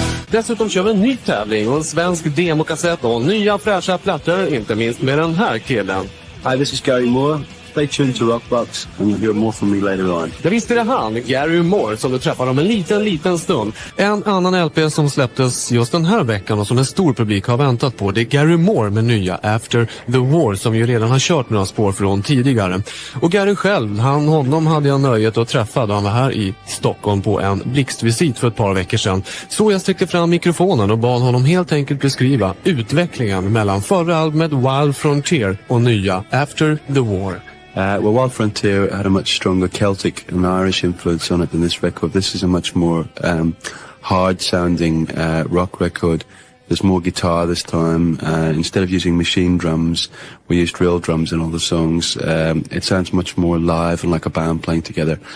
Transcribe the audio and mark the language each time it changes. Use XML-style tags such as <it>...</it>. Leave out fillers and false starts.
<sv>Dessutom kör vi en ny tävling och en svensk demokassett och nya fräscha plattor, inte minst med den här killen.</sv> <en>Hi, this is Gary Moore. Stay tuned to Rockbox and you'll hear more from me later on.</en> <sv>Ja, visst är det han, Gary Moore, som du träffar om en liten stund. En annan LP som släpptes just den här veckan och som en stor publik har väntat på, det är Gary Moore med nya After the War, som ju redan har kört några spår från tidigare. Och Gary själv, honom hade jag nöjet att träffa då han var här i Stockholm på en blixtvisit för ett par veckor sedan. Så jag sträckte fram mikrofonen och bad honom helt enkelt beskriva utvecklingen mellan förra albumet Wild Frontier och nya After the War.</sv> <en>Well, Wild Frontier had a much stronger Celtic and Irish influence on it than this record. This is a much more hard-sounding rock record. There's more guitar this time. Instead of using machine drums, we used real drums in all the songs. It sounds much more live and like a band playing together.</en>